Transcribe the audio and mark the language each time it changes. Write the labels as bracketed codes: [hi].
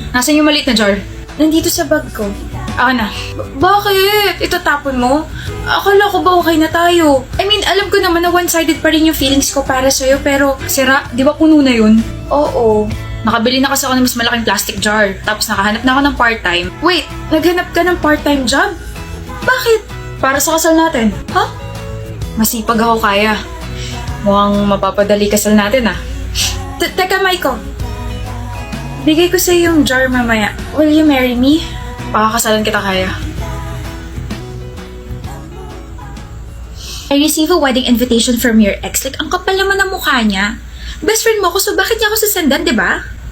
[tl] Nasaan yung maliit na jar? Nandito sa bag ko. Ako na. Bakit? Itatapon mo? Akala ko ba okay na tayo? [en] I mean, [tl] alam ko naman na one-sided pa rin yung feelings ko para sa'yo, pero... Sira, di ba puno na yun? Oo. Nakabili na kasi ako ng mas malaking plastic jar. Tapos nakahanap na ako ng part-time. [en] Wait, [tl] naghanap ka ng part-time job? Bakit? Para sa kasal natin. Ha? Masipag ako kaya. Mukhang mapapadali kasal natin ah. Teka, Maiko. Bigay ko sa'yo yung jar mamaya. [en] Will you marry me? [tl] Pakakasalan kita kaya. [en] I receive a wedding invitation from your ex. [tl] Like, ang kapal naman ng mukha niya. [en] Best friend [tl] mo ako, so bakit niya ako sasandan, di ba?